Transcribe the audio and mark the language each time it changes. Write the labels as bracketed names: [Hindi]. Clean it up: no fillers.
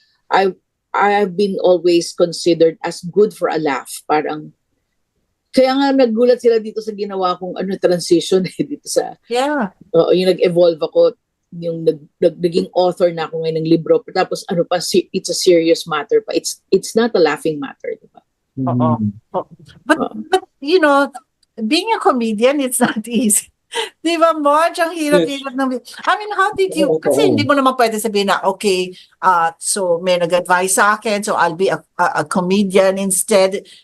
[English] Pero I've been always considered as good for a laugh. [Filipino] Parang, kaya nga nagulat sila dito sa ginawa kong transition dito sa, yung nag-evolve ako, yung naging author na ako ngayon ng libro. [English] Tapos it's a serious matter pa. It's not a laughing matter, di ba? But you know, being a comedian, it's not easy. [Filipino] Di ba, Marge? Ang hirap-hirap ng... [English] I mean, how did you... [Filipino] Kasi hindi mo naman pwede sabihin na, okay, so may nag-advise sa akin, [English] so I'll be a comedian instead.